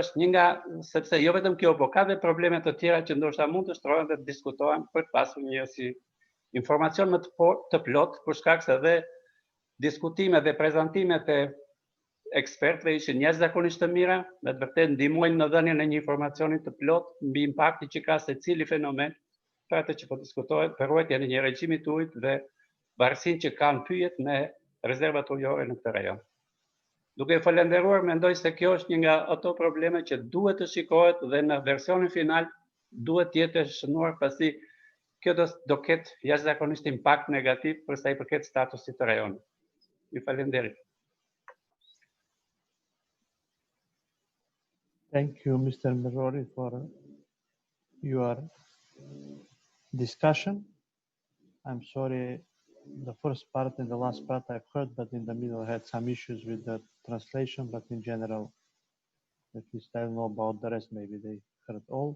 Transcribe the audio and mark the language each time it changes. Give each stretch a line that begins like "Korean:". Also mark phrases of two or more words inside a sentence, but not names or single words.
Albanian: një nga sepse jo vetëm kjo, por ka dhe probleme të tjera që ndoshta mund të shtrohen dhe të diskutohen për të pasur një si informacion më të plot, për shkak se edhe diskutimet dhe prezantimet e ekspertëve ishin jashtëzakonisht të mira, me të vërtetë ndihmojnë në dhënien e një informacioni të plot mbi impaktin që ka secili fenomen për atë që po diskutohet, për ruajtjen e një regjimi të ujit dhe varësinë që kanë pyjet me rezervat ujore në këtë rajon. Duke falenderuar, mendoj se kjo është një nga ato probleme që duhet të shikohet dhe në versionin final duhet të jetë shënuar, pasi kjo do ketë jashtëzakonisht impakt negativ për sa i përket statusit të rajonit. Ju falenderoj.
English: Thank you, Mr. Merori, for your discussion. I'm sorry, the first part and the last part I've heard, but in the middle I had some issues with the translation, but in general, at least I don't know about the rest, maybe they heard all.